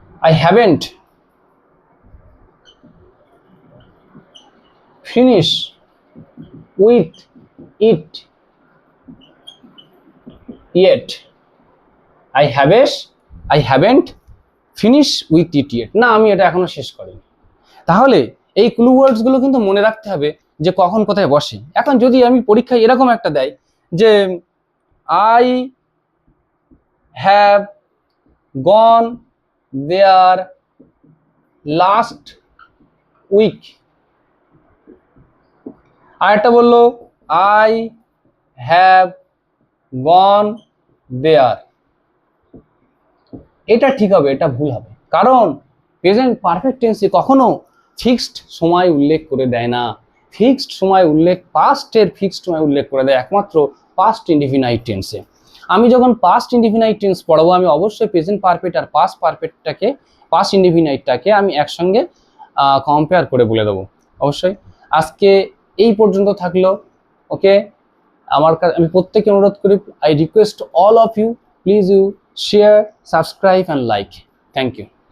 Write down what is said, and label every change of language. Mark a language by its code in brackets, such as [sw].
[en] I haven't finished with it yet. I haven't finished with it yet. [bn] না, আমি এটা এখনো শেষ করিনি। তাহলে এই ক্লু ওয়ার্ডস গুলো কিন্তু মনে রাখতে হবে যে কখন কোথায় বসে। এখন যদি আমি পরীক্ষায় এরকম একটা দেয় যে [en] I have gone there last week, [bn] আর একটা বললো [en] I have gone there, [bn] এটা ঠিক হবে, এটা ভুল হবে। কারণ প্রেজেন্ট পারফেক্ট টেন্সে কখনো ফিক্সড সময় উল্লেখ করে দেয় না। ফিক্সড সময় উল্লেখ, পাস্টের ফিক্সড সময় উল্লেখ করে দেয় একমাত্র পাস্ট ইনডিফিনাইট টেন্সে। আমি যখন পাস্ট ইনডিফিনাইট টেন্স পড়াবো, আমি অবশ্যই প্রেজেন্ট পারফেক্ট আর পাস্ট পারফেক্টটাকে, পাস্ট ইনডিফিনাইটটাকে আমি একসঙ্গে কম্পেয়ার করে বলে দেবো অবশ্যই। আজকে এই পর্যন্ত থাকলো। ওকে, আমি প্রত্যেককে অনুরোধ করি, [en] I request all of you, please you share, subscribe and like. Thank you.